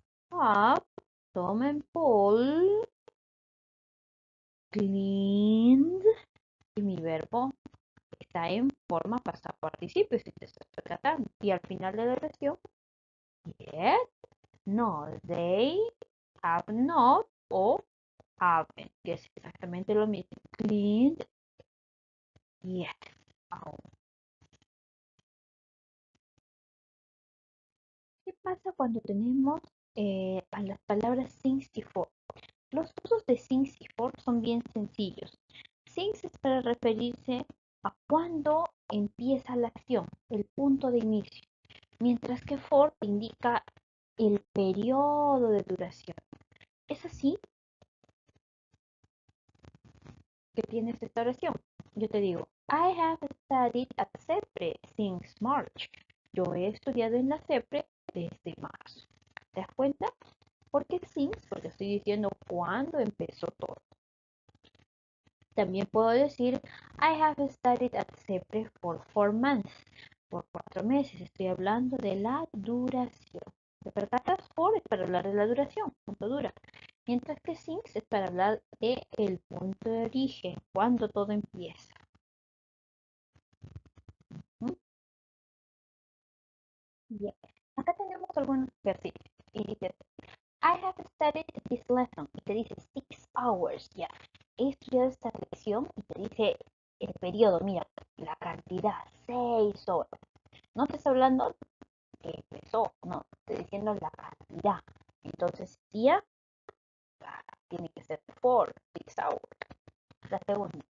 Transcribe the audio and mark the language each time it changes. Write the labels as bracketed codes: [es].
[en] Have Tom and Paul cleaned. [es] Y mi verbo está en forma pasado participio, si te estás percatando. Y al final de la oración, yes, no, [en] they have not [es] o [en] haven't, [es] que es exactamente lo mismo. [en] Cleaned, yes. [es] ¿Qué pasa cuando tenemos a las palabras since y for? Los usos de since y for son bien sencillos. Since es para referirse a cuando empieza la acción, el punto de inicio, mientras que for te indica el periodo de duración. Es así que tienes esta oración. [en] Yo te digo, I have studied at CEPRE since March. [es] Yo he estudiado en la CEPRE desde marzo. ¿Te das cuenta? ¿Por qué since? Porque estoy diciendo cuándo empezó todo. También puedo decir [en] I have studied at CEPRE for 4 months. [es] Por 4 meses. Estoy hablando de la duración. ¿Te percatas? For es para hablar de la duración, cuánto dura. Mientras que since es para hablar de el punto de origen, cuando todo empieza. ¿Mm? Bien. Acá tenemos algunos ejercicios. [en] Y dice, I have studied this lesson. [es] Y te dice [en] 6 hours. [es] Ya. He estudiado esta lección y te dice el periodo. Mira, la cantidad. 6 horas. No te está hablando que empezó. No, te estoy diciendo la cantidad. Entonces, día tiene que ser [en] 6 hours. [es] La segunda.